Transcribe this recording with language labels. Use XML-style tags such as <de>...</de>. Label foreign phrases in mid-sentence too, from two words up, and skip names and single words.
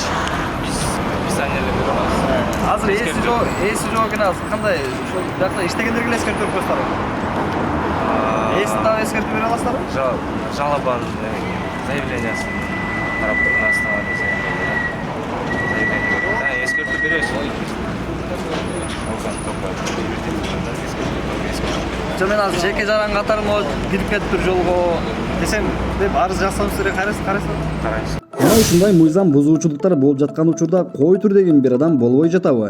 <ky>Биз анелерге барабыз. Азыр эси жок экен азыр кандай ошол жакта иштегендерге эле эскертип коесуздарбы? Эсин дагы эскертип бере аласыздарбы? Жалобанын заявлениясын карап</ky> <ru>на основании заявления.</ru> <ky>Эскертип беребиз. Мен азыр жеке жаран катары кирип кетиптир жолго десем деп арыз жазсам силер карайсызбы? Карайбыз. Мына ушундай мыйзам бузуучулуктар болуп жаткан учурда кой тур деген бир адам болбой жатабы?</ky>